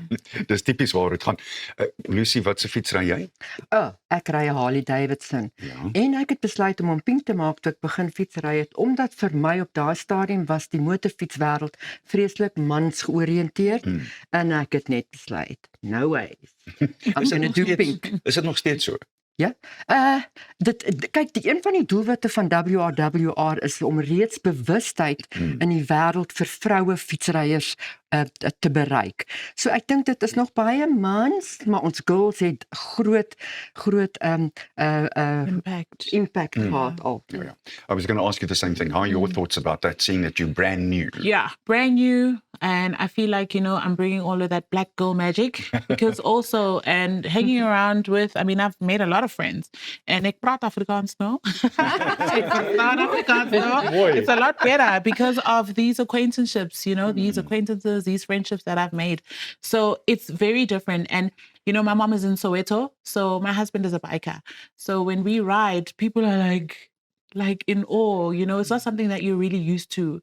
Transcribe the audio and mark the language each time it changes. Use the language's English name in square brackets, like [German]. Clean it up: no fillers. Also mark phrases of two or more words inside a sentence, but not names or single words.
[Afrikaans] Dis tipies waar dit gaan. Lucy, wat se fiets ry jy? Ek ry 'n Harley Davidson. Ja. En ek het besluit om hom pink te maak toe ek begin fietsry het, omdat vir my op daai stadium was die motorfietswêreld vreeslik mans georiënteerd, en ek het net besluit, [English] no ways. I'm gonna do pink. [Afrikaans] Is dit nog steeds so? Ja. Kyk, die een van die doelwitte van WRWR is om reeds bewustheid in die wêreld vir vroue fietsryers te bereik. So ek dink dit is nog baie mans, maar ons girls het groot impact gehad al. [English] Yeah. I was going to ask you the same thing. How are your thoughts about that, seeing that you're brand new? Yeah, brand new. And I feel like, I'm bringing all of that black girl magic because also, and hanging around with, I've made a lot of friends. [Afrikaans] And ek praat Afrikaans nou. Ek verstaan Afrikaans nou. [English] It's a lot better because of these acquaintanceships, these acquaintances, these friendships that I've made. So it's very different. And, my mom is in Soweto, so my husband is a biker. So when we ride, people are like in awe, it's not something that you're really used to.